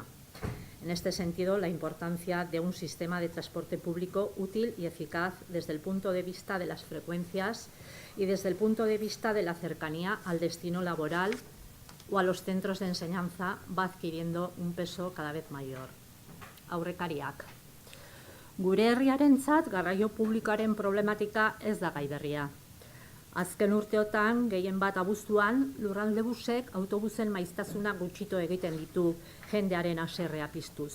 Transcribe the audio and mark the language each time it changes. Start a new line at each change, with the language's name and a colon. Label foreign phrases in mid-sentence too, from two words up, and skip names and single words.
Spanish: En este sentido, la importancia de un sistema de transporte público útil y eficaz desde el punto de vista de las frecuencias y desde el punto de vista de la cercanía al destino laboral o a los centros de enseñanza va adquiriendo un peso cada vez mayor.
Basque: Aurrekariak. Gure herriarentzat garraio publikoaren problematika ez da gai berria. Azken urteotan, gehien bat abuztuan, lurraldebusek autobusen maiztasuna gutxitu egiten ditu jendearen haserrea piztuz.